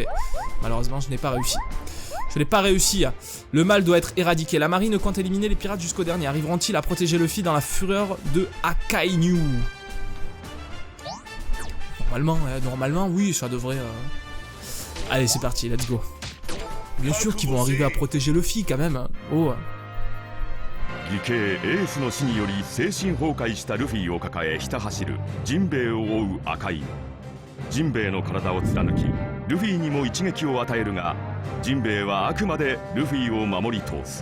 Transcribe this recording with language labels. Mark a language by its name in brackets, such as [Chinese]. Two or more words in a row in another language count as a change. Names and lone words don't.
[French] Malheureusement je n'ai pas réussi. Le mal doit être éradiqué. La marine compte éliminer les pirates jusqu'au dernier. Arriveront-ils à protéger Luffy dans la fureur de Akainu? Normalement oui, ça devrait... Allez c'est parti, [English] let's go. [French] Bien sûr qu'ils vont arriver à protéger Luffy quand même. Oh. [Japanese] 義兄エースの死により精神崩壊したルフィを抱えひた走るジンベエを追う赤いジンベエの体を貫きルフィにも一撃を与えるがジンベエはあくまでルフィを守り通す。